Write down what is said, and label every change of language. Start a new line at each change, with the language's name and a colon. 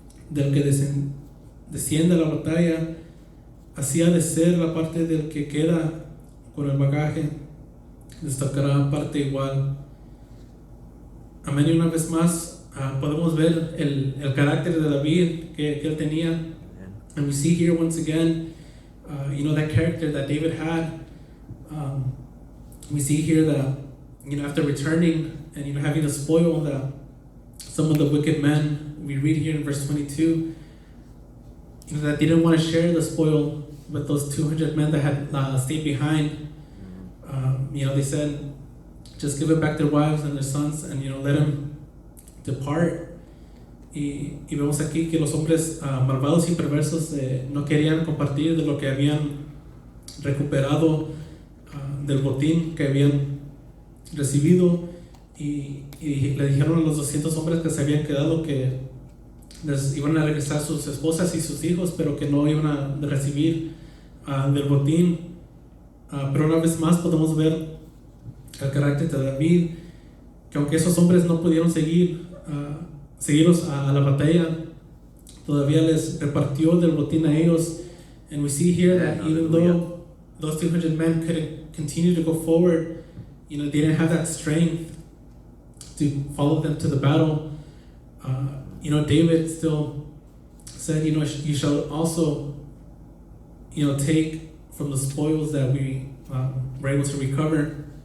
Spanish: del que desciende a la batalla, así ha de ser la parte del que queda con el bagaje, destacará parte igual. Amén. Y una vez más podemos ver el carácter de David que él tenía.
English: And we see here once again, that character that David had. We see here that, after returning and, having the spoil that some of the wicked men, we read here in verse 22, that they didn't want to share the spoil with those 200 men that had stayed behind. They said, just give it back to their wives and their sons and, let them depart.
Spanish: Y vemos aquí que los hombres malvados y perversos no querían compartir de lo que habían recuperado del botín que habían recibido, y le dijeron a los 200 hombres que se habían quedado que les iban a regresar sus esposas y sus hijos, pero que no iban a recibir del botín. Pero una vez más podemos ver el carácter de David, que aunque esos hombres no pudieron seguirlos a la batalla, todavía les repartió del botín a ellos.
English: And we see here that even though those 200 men couldn't continue to go forward, they didn't have that strength to follow them to the battle. David still said, you shall also, take from the spoils that we were able to recover.